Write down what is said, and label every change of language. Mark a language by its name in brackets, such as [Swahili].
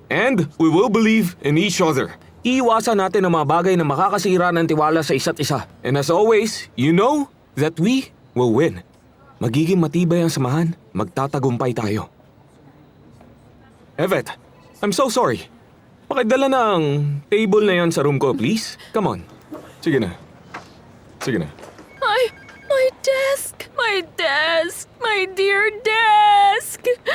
[English] And we will believe in each other. [Filipino] Iiwasan natin ang mga bagay na makakasira ng tiwala sa isa't isa. [English] And as always, you know that we will win. [Filipino] Magiging matibay ang samahan, magtatagumpay tayo. Evet, [English] I'm so sorry. [Filipino] Pakidala na ang table na yan sa room ko, please. [English] Come on. [Filipino] Sige na. Sige na. [English] My desk! My desk! My dear desk!